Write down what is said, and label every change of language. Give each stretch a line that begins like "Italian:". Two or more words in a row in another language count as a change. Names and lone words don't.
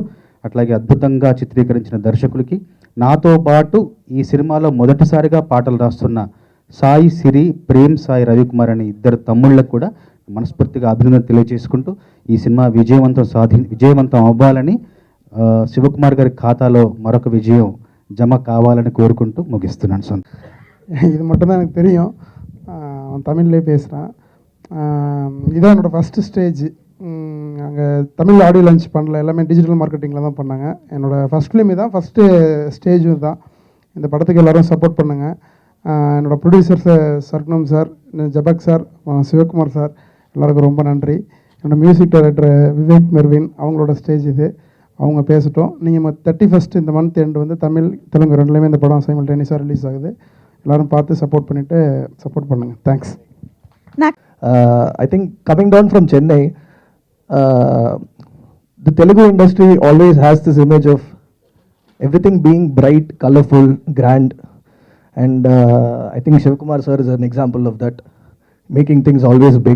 Telugu: అట్లాగే అద్భుతంగా చిత్రీకరించిన దర్శకులకి, నాతో పాటు ఈ సినిమాలో మొదటిసారిగా పాటలు రాస్తున్న సాయి సిరి, ప్రేమ్ సాయి రవికుమార్ అనే ఇద్దరు తమ్ముళ్ళకు కూడా మనస్ఫూర్తిగా అభినందన తెలియజేసుకుంటూ ఈ సినిమా విజయవంతం అవ్వాలని, శివకుమార్ గారి ఖాతాలో మరొక విజయం జమ కావాలని కోరుకుంటూ ముగిస్తున్నాను.
Tamil: இது மட்டும் தான் எனக்கு தெரியும். தமிழ்லேயே பேசுகிறேன். இதான் என்னோடய
English: first stage.
Tamil: அங்கே தமிழ்
English: audio launch
Tamil: பண்ணல, எல்லாமே
English: digital marketingil
Tamil: தான் பண்ணாங்க. என்னோடய
English: first film
Tamil: இதான்,
English: first stageum
Tamil: தான். இந்த படத்துக்கு எல்லோரும் சப்போர்ட் பண்ணுங்கள். என்னோடய ப்ரொடியூசர் சர்க்குணம் சார், ஜபக் சார், சிவகுமார் சார், எல்லாருக்கும் ரொம்ப நன்றி. என்னோடய
English: music director
Tamil: விவேக் மெர்வின், அவங்களோட ஸ்டேஜ் இது. அவங்க பேசட்டும். நீங்கள் 31st இந்த
English: month end
Tamil: வந்து தமிழ் தெலுங்கு ரெண்டுலேயுமே இந்த படம் சைமல்டேனியஸாக ரிலீஸ் ஆகுது. எல்லாரும் பார்த்து சப்போர்ட் பண்ணுங்க. தேங்க்ஸ்.
English: I think coming down from Chennai, the Telugu industry always has this image of everything being bright, colorful, grand, and I think Shivakumar sir is an example of that, making things always big.